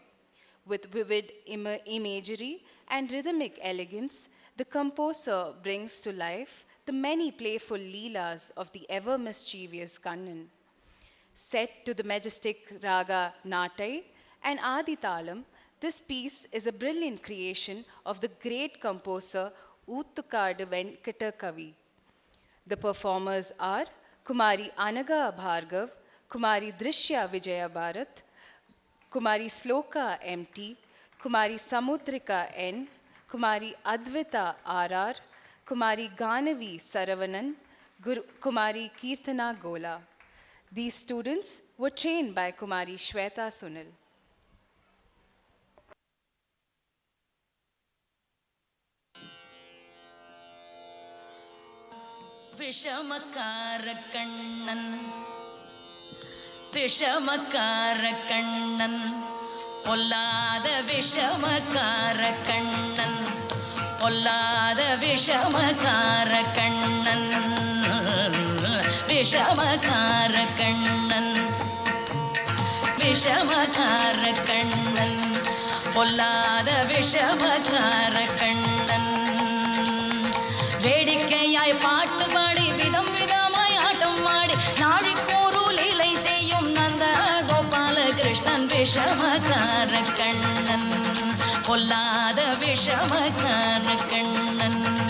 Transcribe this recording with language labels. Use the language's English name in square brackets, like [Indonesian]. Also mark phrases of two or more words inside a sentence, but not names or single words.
[English] With vivid imagery and rhythmic elegance, the composer brings to life the many playful leelas of the ever mischievous Kannan. Set to the majestic raga Natai and Adi Talam, this piece is a brilliant creation of the great composer Oothukadu Venkata Kavi. The performers are Kumari Anaga Bhargav, Kumari Drishya Vijaya Bharat, Kumari Sloka MT, Kumari Samudrika N, Kumari Advita RR, Kumari Ganavi Saravanan, Kumari Kirtana Gola. These students were trained by Kumari Shweta Sunil. [Tamil] விஷமகார கண்ணன், விஷமகார கண்ணன், பொல்லாத விஷமகார கண்ணன், பொல்லாத விஷமகார கண்ணன், விஷமகார கண்ணன், விஷமகார கண்ணன், பொல்லாத விஷமகார கண்ணன். வேடிக்கையாய் பாட்டு பாடி விதம் விதமாய் ஆட்டம் ஆடி நாழிக்கோரு லீலை செய்யும் நந்த கோபால கிருஷ்ணன் விஷமகார கண்ணன் பொல்லாத விஷமகார கண்ணன்